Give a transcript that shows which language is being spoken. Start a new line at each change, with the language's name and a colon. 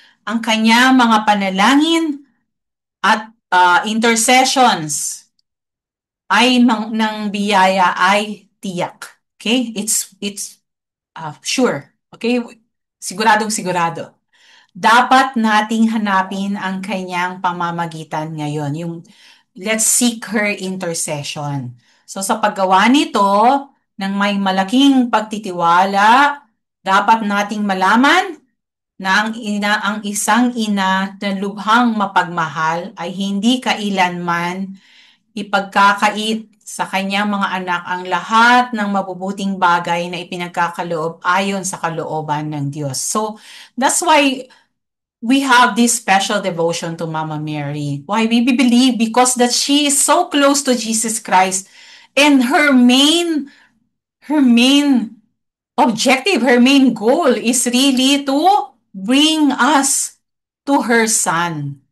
Filipino: Ang kanya mga panalangin at intercessions ay ng biyaya ay tiyak.
English: Okay? It's sure. Okay?
Filipino: Siguradong sigurado. Dapat nating hanapin ang kanyang pamamagitan ngayon.
English: Yung let's seek her intercession.
Filipino: So sa paggawa nito, ng may malaking pagtitiwala, dapat nating malaman na ang isang ina na lubhang mapagmahal ay hindi kailanman ipagkakait sa kanyang mga anak ang lahat ng mabubuting bagay na ipinagkakaloob ayon sa kalooban ng Diyos.
English: So, that's why we have this special devotion to Mama Mary. Why we believe because that she is so close to Jesus Christ and her main objective, her main goal is really to bring us to her son.